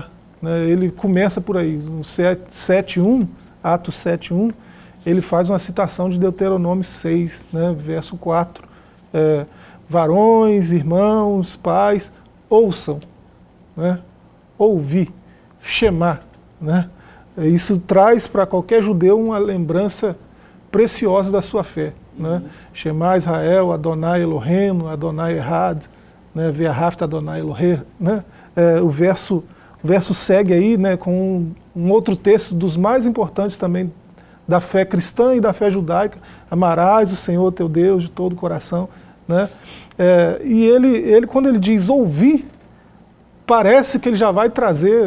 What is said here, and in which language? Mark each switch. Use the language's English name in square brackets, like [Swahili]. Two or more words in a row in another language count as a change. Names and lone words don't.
[Portuguese] Né, ele começa por aí, no 7:1, Atos 7:1, ele faz uma citação de Deuteronômio 6, né, verso 4, varões, irmãos, pais, ouçam, né, ouvir, Shema. Né? Isso traz para qualquer judeu uma lembrança preciosa da sua fé. Né? [Hebrew] שמע ישראל אדוני אלוהינו אדוני אחד, né? ואהבת אדוני אלוהיך. [Portuguese] Né? O verso segue aí, né, com um outro texto dos mais importantes também da fé cristã e da fé judaica. Amarás o Senhor teu Deus de todo o coração. Né? E ele, quando ele diz ouvir, parece que ele já vai trazer...